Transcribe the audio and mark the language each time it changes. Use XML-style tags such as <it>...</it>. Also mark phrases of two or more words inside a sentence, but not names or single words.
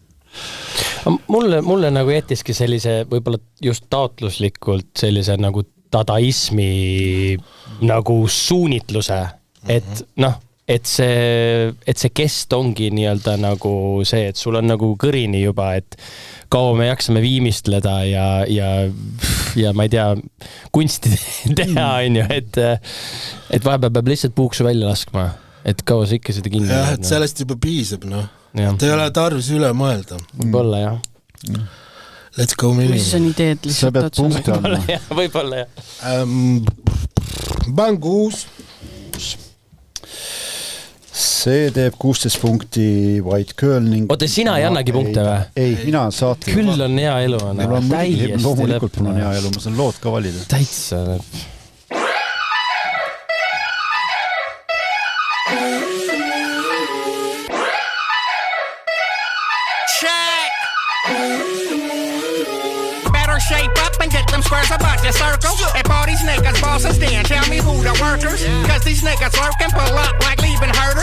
<et>Mulle nagu jättiski sellise võib-olla just taotluslikult sellise nagu dadaismi nagu suunitluse, et et see kest ongi nii-öelda nagu see, et sul on nagu kõrini juba, et kaua me jaksame viimistleda ja ma ei tea, kunsti teha, on ju, et vahepeal peab lihtsalt puuksu välja laskma, et kaua sa ikka seda kinni. Jah, et sellest juba piisab, et ei ole tarvis üle mõelda. Võib-olla, jah.</et> <en>Let's go minema.</en> <et>Mis on ideed lihtsalt otsa? Võib-olla, jah. Banguus. See teeb 16 punkti White Girl ning... Oota, sina ei annagi punkte või? Ei, mina saatlen. Küll on hea elu. Loomulikult mul on hea elu, ma saan lood ka valida. Täitsa.</et> <en>Shape up and get them squares about your circle. If all these niggas bosses, then tell me who the workers. Cause these niggas lurking, pull up like leaving herders.</en>